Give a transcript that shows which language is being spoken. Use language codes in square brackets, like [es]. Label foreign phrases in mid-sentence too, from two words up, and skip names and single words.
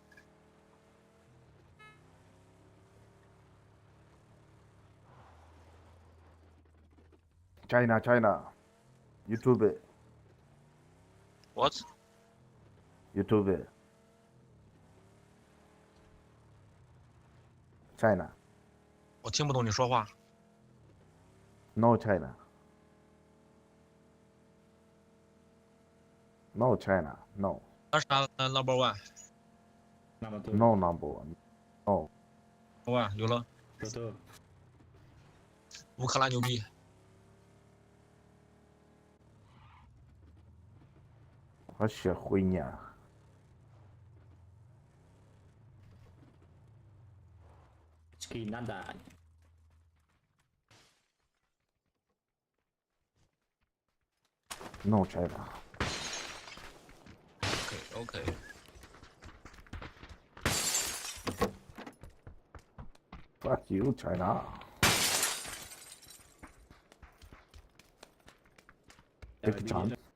[en] China, China. YouTube. What? YouTube. China. [zh] 我听不懂你说话。 [en] No China. No China. No. [zh] 那啥 ， [en] Number One， Number two. No number one. No. [zh] One 有了， [en] Two. [zh] 乌克兰牛逼。 [ru] Вообще хуйня. Ski nada. [en] No China. OK。 Fuck you, China. Take a chance.